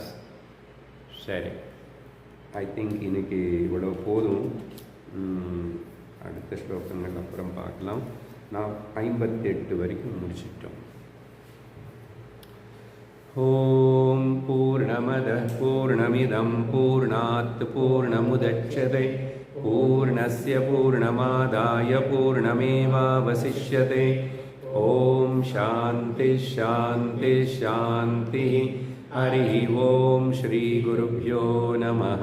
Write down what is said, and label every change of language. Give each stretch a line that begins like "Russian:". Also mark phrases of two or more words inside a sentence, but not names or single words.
Tamil: சரி,
English: I think
Tamil: இன்னைக்கு இவ்வளோ போதும். அடுத்த ஸ்லோகங்கள் அப்புறம் பார்க்கலாம். நான் 58 வரைக்கும் முடிச்சிட்டோம்.
Sanskrit: ॐ पूर्णमदः पूर्णमिदं पूर्णात् पूर्णमुदच्यते पूर्णस्य पूर्णमादाय पूर्णमेवावशिष्यते. ॐ शान्ति शान्ति शान्ति. हरि ॐ श्री गुरुभ्यो नमः.